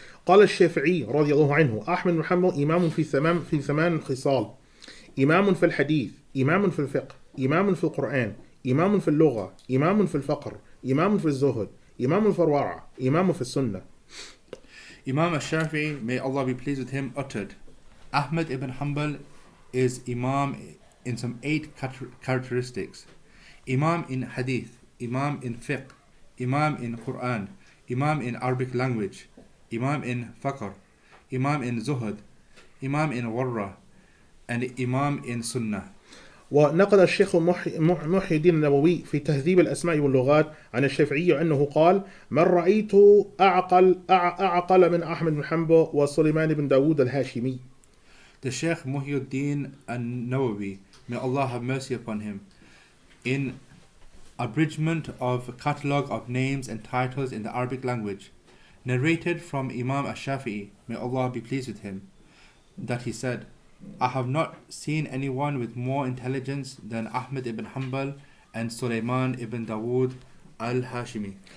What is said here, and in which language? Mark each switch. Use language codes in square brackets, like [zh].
[ar] قال الشافعي رضي الله عنه: أحمد بن حنبل إمام في ثمان خصال: إمام في الحديث، إمام في الفقه، إمام في القرآن، إمام في اللغة، إمام في الفقر، إمام في الزهد، إمام في الورع، إمام في السنة. [en] Imam Ash-Shafi'i, may Allah be pleased with him, uttered, Ahmad ibn Hanbal is Imam in some 8 characteristics. Imam in Hadith, Imam in Fiqh, Imam in Quran, Imam in Arabic language, Imam in Fiqh, Imam in Zuhud, Imam in Warra, and Imam in Sunnah. [ar] ونقل الشيخ محي الدين النووي في تهذيب الأسماء واللغات عن الشافعي أنه قال: من رأيت أعقل من أحمد بن حنبل وسليمان بن داود الهاشمي. [en] The Sheikh Muhyiddin An-Nawawi, may Allah have mercy upon him, in abridgment of a catalogue of names and titles in the Arabic language, narrated from Imam Ash-Shafi'i, may Allah be pleased with him, that he said, I have not seen anyone with more intelligence than Ahmad ibn Hanbal and Sulaiman ibn Dawood al-Hashimi.